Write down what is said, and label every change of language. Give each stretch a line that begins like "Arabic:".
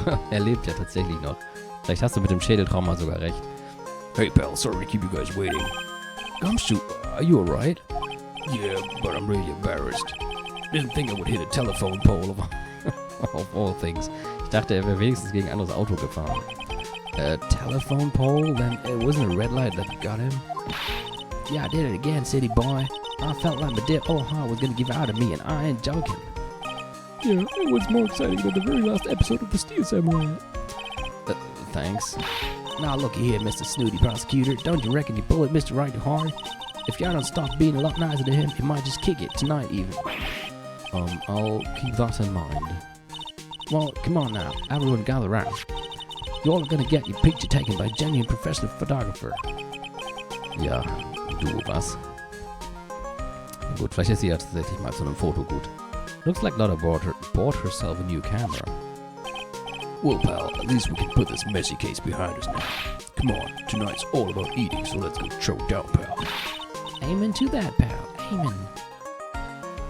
German: Lebt ja tatsächlich noch. Vielleicht hast du mit dem Schädeltrauma sogar recht.
English: Hey pal, sorry to keep you guys waiting. Gumshoe, are you alright? Yeah, but I'm really embarrassed. Didn't think I would hit a telephone pole of Of all things.
German: Ich dachte, er wäre wenigstens gegen ein anderes Auto gefahren.
English: A telephone pole? Then it wasn't a red light that got him? Yeah, I did it again, city boy. I felt like my dear old heart was gonna give out of me, and I ain't joking. Yeah, it was more exciting than the very last episode of The Steel Samurai. Thanks. Now look here, Mr. Snooty Prosecutor. Don't you reckon you pull it Mr. Right too hard? If y'all don't stop being a lot nicer to him, he might just kick it tonight even. I'll keep that in mind. Well, come on now. Everyone gather round. You're all gonna get your picture taken by a genuine professional photographer.
German: Ja, du was? Gut, vielleicht ist sie ja tatsächlich mal zu einem Foto gut.
English: Looks like Lotta bought herself a new camera. Well, pal, at least we can put this messy case behind us now. Come on, tonight's all about eating, so let's go chow down, pal. Amen to that, pal. Amen.